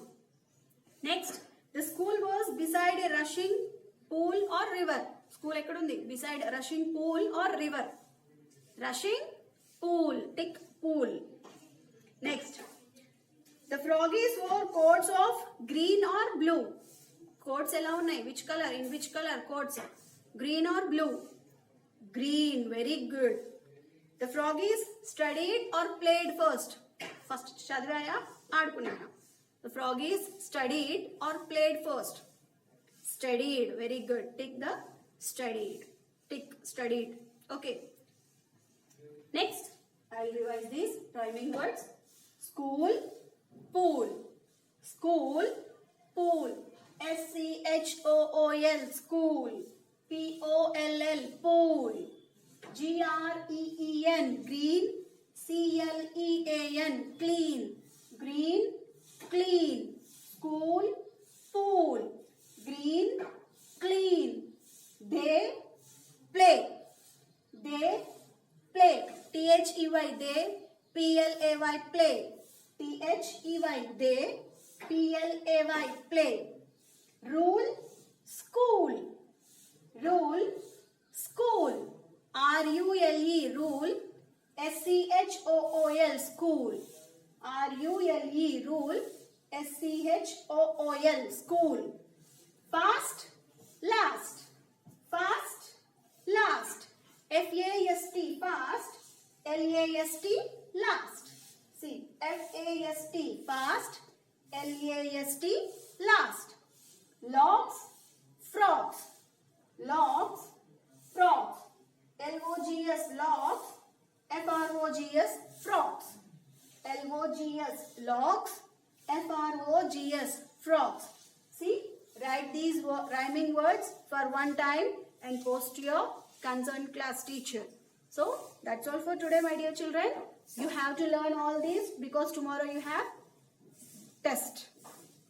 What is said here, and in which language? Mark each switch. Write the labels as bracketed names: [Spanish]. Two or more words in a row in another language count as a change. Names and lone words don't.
[English] Next, the school was beside a rushing pool or river. [Telugu] School ekkadundi? [English] Beside a rushing pool or river. Rushing pool. Tick pool. Next, the froggies wore coats of green or blue. [Telugu] Coats ఎలా ఉన్నాయి? [English] Which color? In which color coats? Green or blue? Green. Very good. The froggies studied or played first? [Telugu] First చదివాయా ఆడుకున్నాయా? [English] The froggies studied or played first? Studied. Very good. Tick the studied. Tick studied. Okay. Next, I'll revise these rhyming words. School, pool. School, pool. S-C-H-O-O-L, school. P-O-L-L, pool. G-R-E-E-N, green. C-L-E-A-N, clean. Green, clean. School, pool. Green, clean. They play. They play. T-H-E-Y, they. P-L-A-Y, play. T-H-E-Y, they. P-L-A-Y, play. Rule, school. Rule, school. R-U-L-E, rule. S-C-H-O-O-L, school. R-U-L-E, rule. S-C-H-O-O-L, school. Fast, last. Fast, last. F-A-S-T, fast. L-A-S-T, last. See, F-A-S-T, fast. L-A-S-T, last. Logs, frogs. Logs, frogs. L-O-G-S, logs. F-R-O-G-S, frogs. L-O-G-S, logs. F-R-O-G-S, frogs. See, write these rhyming words for one time and post to your concerned class teacher. So, that's all for today, my dear children. You have to learn all these because tomorrow you have test on this.